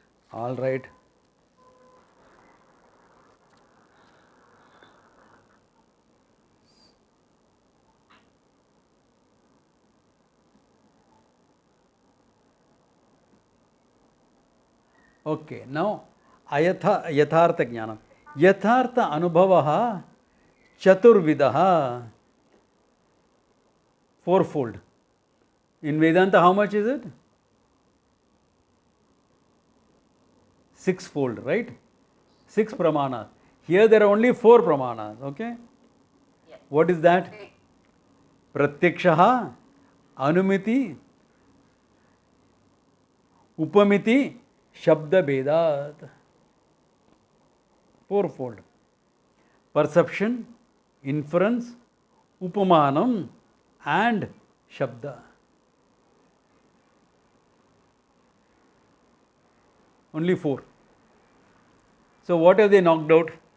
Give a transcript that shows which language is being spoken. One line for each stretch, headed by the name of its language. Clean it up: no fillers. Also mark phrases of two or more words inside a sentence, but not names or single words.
English: All right. Okay, now
Sanskrit: yathartha jnanam. Yathartha anubhavaha chaturvidaha,
English: fourfold. In Vedanta, how much is it? Sixfold, right? Six pramanas. Here there are only four pramanas, okay? Yes. What is that? Okay.
Sanskrit: Pratyakshaha, anumiti, upamiti, shabda bedat.
English: Fourfold. Perception, inference, upamanam, and shabda. Only four. So what have they knocked out?